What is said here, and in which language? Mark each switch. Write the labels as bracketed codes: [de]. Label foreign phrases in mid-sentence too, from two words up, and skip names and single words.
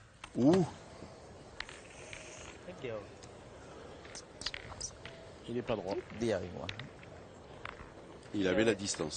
[fr] Ouh, [th] นิดเดียว [fr] Il est pas droit. [th] เดียวอีกวะ [fr] il avait la distance.